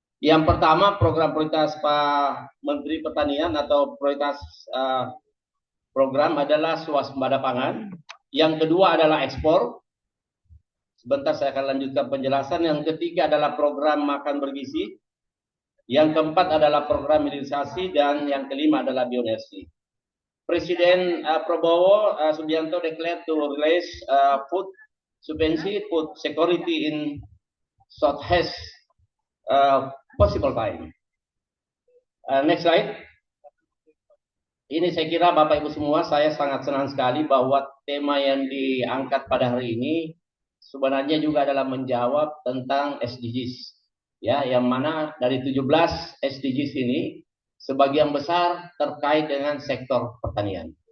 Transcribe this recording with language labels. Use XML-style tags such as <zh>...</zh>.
<id>Yang pertama program prioritas Pak Menteri Pertanian atau prioritas program adalah swasembada pangan. Yang kedua adalah ekspor. Sebentar saya akan lanjutkan penjelasan. Yang ketiga adalah program makan bergizi. Yang keempat adalah program hilirisasi dan yang kelima adalah bioenergi.</id> <en>Presiden Prabowo Subianto declared to release food subsidy, food security in shortest possible time. Next slide.</en> <id>Ini saya kira Bapak Ibu semua, saya sangat senang sekali bahwa tema yang diangkat pada hari ini sebenarnya juga adalah menjawab tentang SDGs. Ya, yang mana dari 17 SDGs ini sebagian besar terkait dengan sektor pertanian.</id>